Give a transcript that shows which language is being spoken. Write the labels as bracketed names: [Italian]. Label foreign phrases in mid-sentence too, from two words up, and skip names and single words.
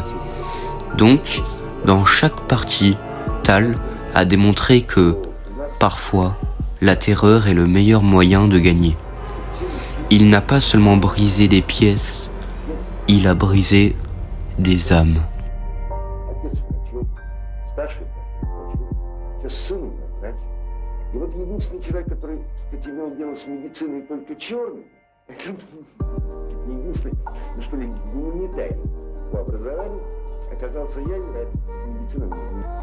[French] Donc, dans chaque partie, Tal a démontré que, parfois, la terreur est le meilleur moyen de gagner. Il n'a pas seulement brisé des pièces, il a brisé des âmes. [Russian] С сыном, понимаете? И вот единственный человек, который, так сказать, имел дело с медициной только черным, это единственный, ну что ли, гуманитарий по образованию, оказался я, и медицина не.